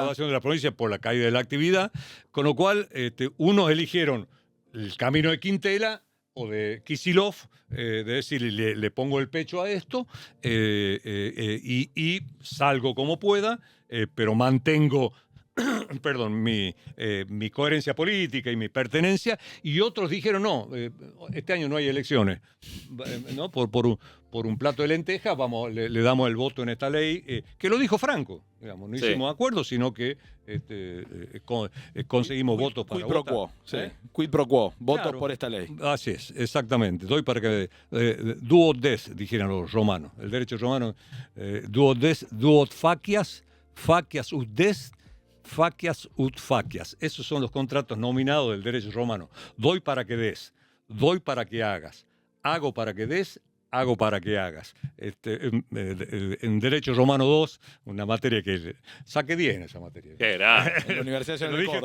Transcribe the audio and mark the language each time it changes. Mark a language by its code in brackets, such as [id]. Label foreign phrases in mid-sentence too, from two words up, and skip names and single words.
[es] Recaudación de las provincias por la caída de la actividad, con lo cual unos eligieron el camino de Quintela o de Kicillof, de decir, le pongo el pecho a esto y salgo como pueda, pero mantengo perdón, mi coherencia política y mi pertenencia, y otros dijeron, no, este año no hay elecciones, ¿no? Por un plato de lentejas le damos el voto en esta ley, que lo dijo Franco, digamos, no hicimos acuerdo, sino que conseguimos votos para votar. [la] Quid pro quo, [es] sí. [la] Quid pro quo, [es] votos claro, por esta ley. Así es, exactamente. Doy para que [la] duo des, [es] dijeron los romanos, el derecho romano, [la] duo des, duo facias ut des, facias ut facias. [es] Esos son los contratos nominados del derecho romano. Doy para que des, doy para que hagas, hago para que des, hago para que hagas. En Derecho Romano 2, una materia que saqué 10 en esa materia. ¿Qué era? En la Universidad de Córdoba.